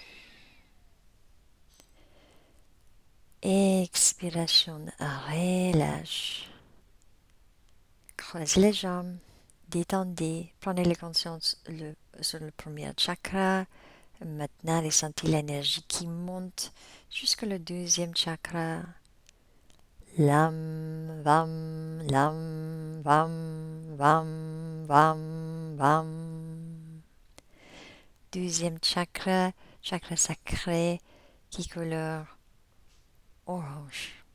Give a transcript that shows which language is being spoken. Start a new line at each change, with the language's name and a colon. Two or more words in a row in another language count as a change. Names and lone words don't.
French: Expiration, relâche. Creusez les jambes, détendez, prenez la conscience sur le premier chakra. Maintenant, ressentez l'énergie qui monte jusqu'au deuxième chakra.
Sanskrit: Lam, vam, lam, vam, vam, vam, vam.
French: Deuxième chakra, chakra sacré, qui couleur orange.